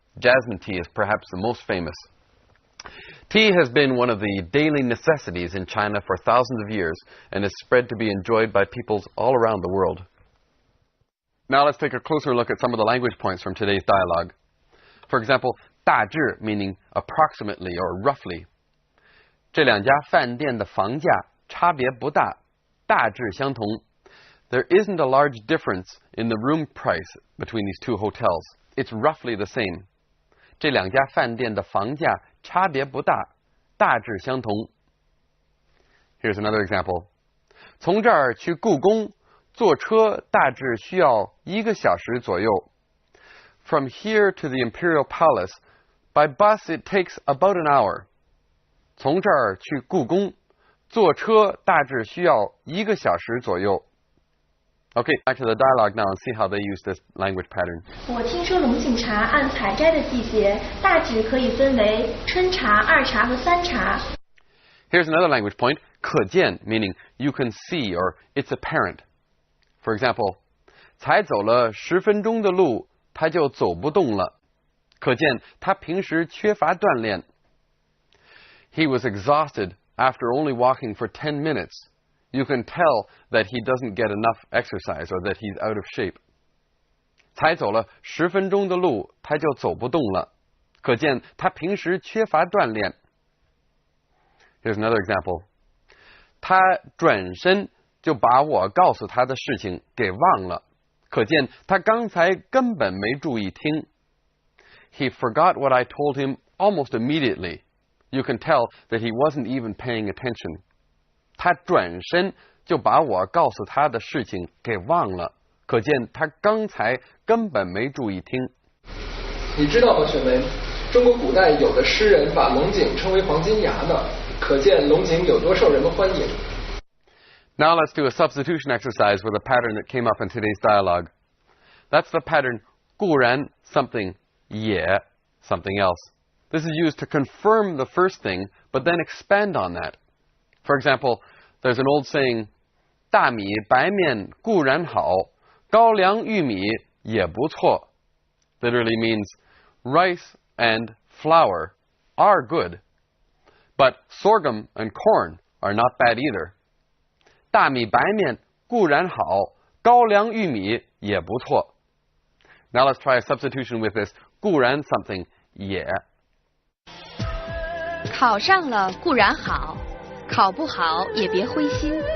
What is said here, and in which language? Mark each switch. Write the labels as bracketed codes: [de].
[en] Jasmine tea is perhaps the most famous. Tea has been one of the daily necessities in China for thousands of years and is spread to be enjoyed by peoples all around the world. Now let's take a closer look at some of the language points from today's dialogue. For example, 大致 meaning approximately or roughly. [zh] 这两家饭店的房价差别不大，大致相同. [en] There isn't a large difference in the room price between these two hotels. It's roughly the same. [zh] 这两家饭店的房价差别不大，大致相同. [en] Here's another example. [zh] 从这儿去故宫，坐车大致需要1个小时左右. [en] From here to the Imperial Palace, by bus it takes about an hour. [zh] 从这儿去故宫，坐车大致需要1个小时左右. [en] Okay, back to the dialogue now and see how they use this language pattern. [zh] 我听说龙井茶按采摘的季节，大致可以分为春茶、二茶和三茶。 [en] Here's another language point, 可见 meaning you can see or it's apparent. For example, [zh] 才走了10分钟的路，他就走不动了。可见他平时缺乏锻炼。 [en] He was exhausted after only walking for 10 minutes. You can tell that he doesn't get enough exercise or that he's out of shape. [zh] 才走了10分钟的路，他就走不动了。可见他平时缺乏锻炼。 [en] Here's another example. [zh] 他转身就把我告诉他的事情给忘了。可见他刚才根本没注意听。 He forgot what I told him almost immediately. You can tell that he wasn't even paying attention. 他转身就把我告诉他的事情给忘了，可见他刚才根本没注意听。你知道吗，雪梅？中国古代有的诗人把龙井称为黄金牙呢，可见龙井有多受人们欢迎。 [en] Now let's do a substitution exercise with a pattern that came up in today's dialogue. That's the pattern 固然 something 也 something else. This is used to confirm the first thing, but then expand on that. For example, there's an old saying, [zh] 大米白面固然好，高粱玉米也不错. [en] Literally means rice and flour are good, but sorghum and corn are not bad either. [zh] 大米白面固然好，高粱玉米也不错. [en] Now let's try a substitution with this 固然 something 也. [zh] 考上了固然好，考不好也别灰心。